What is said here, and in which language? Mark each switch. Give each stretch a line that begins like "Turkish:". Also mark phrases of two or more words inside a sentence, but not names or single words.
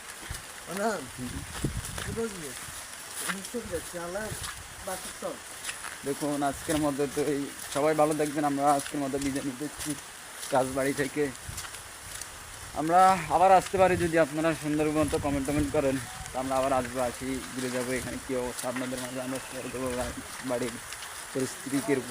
Turkish: Ana, bu da güzel. Çok güzel. Siyahlar basık son.
Bangla: দেখুন আজকের মধ্যে তো এই সবাই ভালো থাকবেন। আমরা আজকের মধ্যে বিদায় নিতেছি রাজবাড়ি থেকে। আমরা আবার আসতে পারি যদি আপনারা সুন্দরবন তো কমেন্ট করেন, তো আমরা আবার আসবো, আসি ঘুরে যাবো এখানে কী অবস্থা আপনাদের মাঝে আমরা শেয়ার করবো বাড়ির পরিস্থিতি কীরকম।